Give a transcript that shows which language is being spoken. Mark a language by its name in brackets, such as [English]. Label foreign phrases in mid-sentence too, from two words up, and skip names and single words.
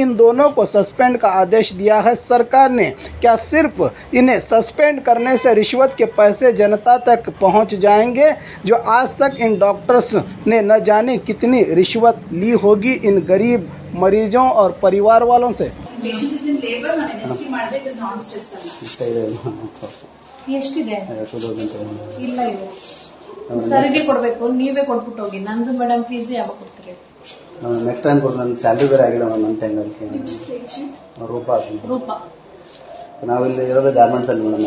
[Hindi] इन दोनों को सस्पेंड का आदेश दिया है सरकार ने। क्या सिर्फ इन्हें सस्पेंड करने से रिश्वत के पैसे जनता तक पहुंच जाएंगे? जो आज तक इन डॉक्टर्स ने न जाने कितनी रिश्वत ली होगी इन गरीब मरीजों और परिवार वालों से। [Kannada] ಸರಿಗೆ ಕೊಡಬೇಕು, ನೀವೇ ಕೊಟ್ಬಿಟ್ಟು ಹೋಗಿ. ನಂದು ಮೇಡಮ್ ಫೀಸ್ ಯಾವಾಗ ಕೊಡ್ತೀರಿ? [English] next time [Kannada] ಕೊಡ್ತೀನಿ. ನನ್ನ ಸ್ಯಾಲರಿ ಬೇರೆ ಆಗಿಲ್ಲ ಮೇಡಮ್. ನನ್ನ ತಿಂಗಳಿಗೆ ರೂಪ ನಾವಿಲ್ಲಿ ಇರೋದು ಗಾರ್ಮೆಂಟ್ಸ್ ಅಲ್ಲಿ ಮೇಡಮ್.